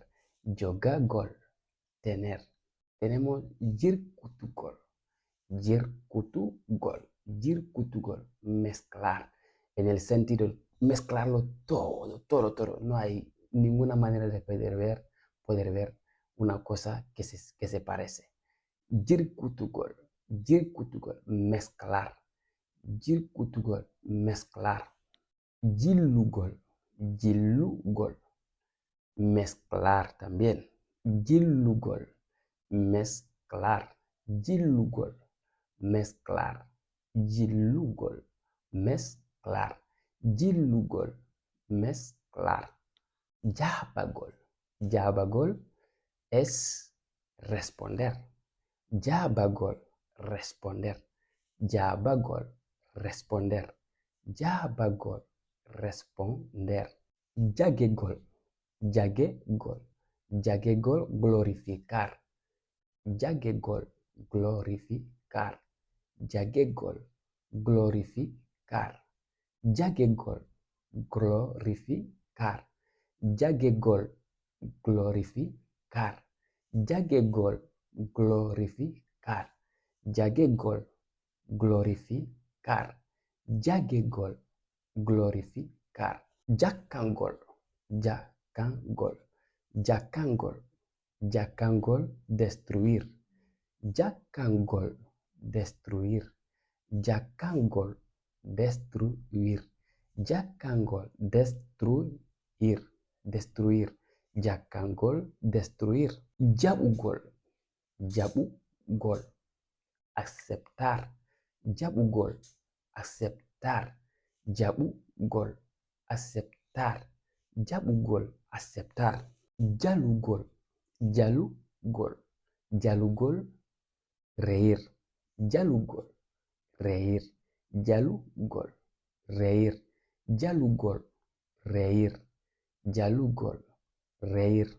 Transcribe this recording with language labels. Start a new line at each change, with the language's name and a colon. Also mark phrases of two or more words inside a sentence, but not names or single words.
Spanish: Yogagol, tener. Tenemos yirkutugol.
Fula: Yirkutugol. Yirkutugol,
Spanish: mezclar. En el sentido de mezclarlo todo. No hay ninguna manera de poder ver una cosa que se parece.
Fula: Yirkutugol, Yirkutugol, mezclar. Yirkutugol, mezclar. Yillugol, Yillugol,
Spanish: mezclar también. Yillugol, mezclar. Yillugol, mezclar. Yillugol, mezclar. Yillugol, mezclar.
Fula: Yabagol, Yabagol
Spanish: es responder. Yabagol, responder. Yabagol, responder. Yabagol, responder.
Fula: Yagegol, Yagegol. Yagegol, glorificar.
Spanish: Yagegol, glorificar. Yagegol, glorificar. Yagegol, glorificar. Yagegol, glorificar. Yagegol, glorificar. Yagegol, glorificar. Yagegol, glorificar.
Fula: Yakangol, Yakangol. Yakangol, Yakangol,
Spanish: destruir. Yakangol, destruir. Yakangol, destruir. Yakangol, destruir. Destruir. Yakangol, destruir.
Fula: Yabugol, Yabugol, aceptar.
Spanish: Yabugol, aceptar. Yabugol, aceptar. Yabugol, aceptar.
Fula: Yalugol, Yalugol, Yalugol, reír.
Spanish: Yalugol, reír. Yalugol, reír. Yalugol, reír. Yalugol, reír.